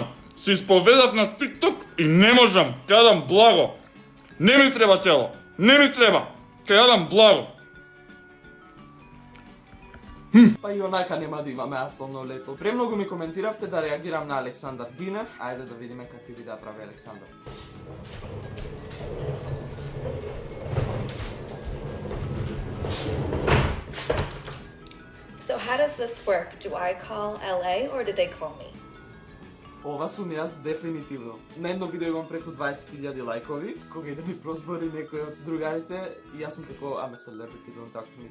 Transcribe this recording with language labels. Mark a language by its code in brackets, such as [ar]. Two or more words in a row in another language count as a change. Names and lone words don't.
[mk] Се исповедав на TikTok и не можам! Ке јадам благо! Не ми треба тело! Не ми треба! Ке јадам благо! Па и онака нема да имаме асолно лето. Премногу ми коментиравте да реагирам на Александар Динев. Ајде да видиме какви видеа прави Александар. [en] So how does this work? Do I call LA or do they call me? [mk] Ова сум јас дефинитивно. На едно видео имам преку 20.000 лајкови, кога и да ми прозбори некој од другарите и јас сум како [en] I'm a celebrity, don't talk to me.